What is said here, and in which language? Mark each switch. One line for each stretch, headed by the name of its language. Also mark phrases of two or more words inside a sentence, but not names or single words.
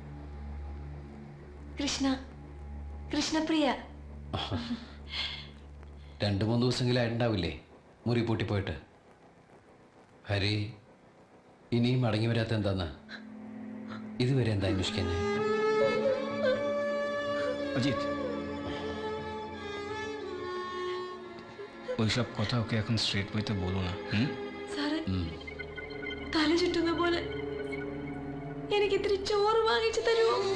Malayalam: കൃഷ്ണ. കൃഷ്ണപ്രിയ. 2-3 ദിവസമെങ്കിലും ആയിട്ടുണ്ടാവില്ലേ മുറി പൂട്ടിപ്പോയിട്ട്? ഹരി ഇനിയും മടങ്ങി വരാത്ത എന്താന്ന് ഇതുവരെ എന്താ അന്വേഷിക്കുന്നത്?
Bangla: অজিত, ওইসব কথা ওকে এখন
English: straight way
Bangla: বলো না।
Malayalam: സാറ് തല ചുറ്റുന്ന പോലെ എനിക്ക് ഇത്തിരി ചോറ് വാങ്ങിച്ചു തരുമോ?